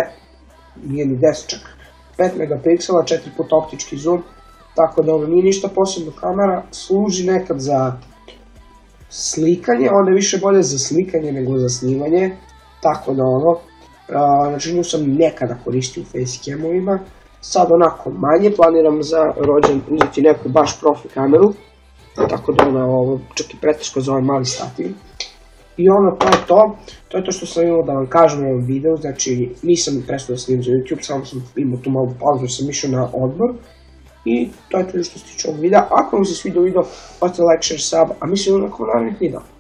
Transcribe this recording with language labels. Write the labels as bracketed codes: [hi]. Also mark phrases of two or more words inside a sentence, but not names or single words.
[sr] 5 megapiksela, 4 puta optički zoom, tako da ono nije ništa posebno kamera, služi nekad za slikanje, onda je više bolje za slikanje nego za snimanje, tako da ono, znači nju sam nekada koristio u facecamovima, sad onako manje, planiram za rođen uzeti neku baš profi kameru, tako da ona čak i preteško za ovaj mali stativ. I ono, to je to što sam imao da vam kažem u ovom videu, znači nisam prestao da snimam za YouTube, samo sam imao tu malu pauzu jer sam išao na odmor. I to je to što se tiče ovog videa, ako vam se svidio video, ostavite [en] like, share, sub, [sr] a mi se vidimo nakon narednih videa.